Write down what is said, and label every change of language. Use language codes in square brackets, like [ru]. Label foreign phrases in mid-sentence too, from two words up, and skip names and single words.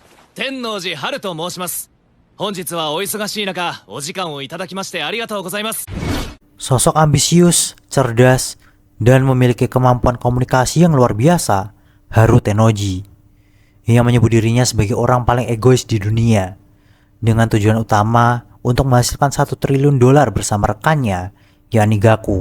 [ja] 天王寺春と申します。本日はお忙しい中、お時間をいただきましてありがとうございます。 [id] Sosok ambisius, cerdas, dan memiliki kemampuan komunikasi yang luar biasa, Haru Tennoji. Ia menyebut dirinya sebagai orang paling egois di dunia, dengan tujuan utama untuk menghasilkan $1 triliun bersama rekannya, yakni Gaku.